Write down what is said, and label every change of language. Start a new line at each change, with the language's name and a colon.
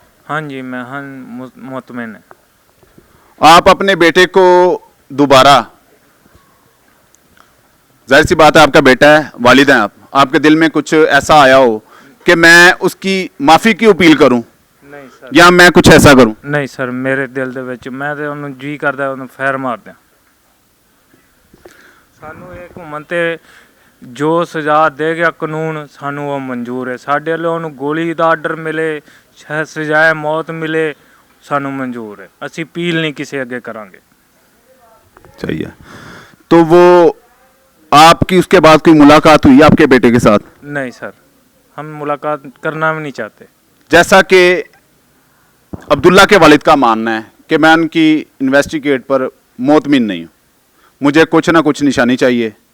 Urdu: ہاں جی میں مطمئن ہے. آپ اپنے بیٹے کو دوبارہ، ظاہر سی بات ہے آپ کا بیٹا ہے، والد ہیں آپ کے دل میں کچھ ایسا آیا ہو کہ میں اس کی معافی کی اپیل کروں نہیں سر. یا میں کچھ ایسا کروں؟ نہیں سر, میرے دل
Punjabi: ਦੇ ਵਿੱਚ ਮੈਂ ਤੇ ਉਹਨੂੰ ਜੀ ਕਰਦਾ ਉਹਨੂੰ ਫੈਰ ਮਾਰ ਦਿਆਂ. ਸਾਨੂੰ ਇਹ ਘੁੰਮਣ ਤੇ ਜੋ ਸਜ਼ਾ ਦੇ ਗਿਆ ਕਾਨੂੰਨ ਸਾਨੂੰ ਉਹ ਮਨਜ਼ੂਰ ਹੈ. ਸਾਡੇ ਵੱਲੋਂ ਉਹਨੂੰ ਗੋਲੀ ਦਾ ਆਰਡਰ ਮਿਲੇ, ਸਜ਼ਾਏ ਮੌਤ ਮਿਲੇ, ਸਾਨੂੰ ਮਨਜ਼ੂਰ ਹੈ. ਅਸੀਂ ਅਪੀਲ ਨਹੀਂ ਕਿਸੇ ਅੱਗੇ ਕਰਾਂਗੇ.
Urdu: چاہیے تو وہ آپ کی اس کے بعد کوئی ملاقات ہوئی آپ کے بیٹے کے ساتھ؟ نہیں سر, ہم ملاقات کرنا بھی نہیں چاہتے. جیسا کہ عبداللہ کے والد کا ماننا ہے کہ میں ان کی انویسٹیگیٹ پر مطمئن نہیں ہوں, مجھے کچھ نہ کچھ نشانی چاہیے,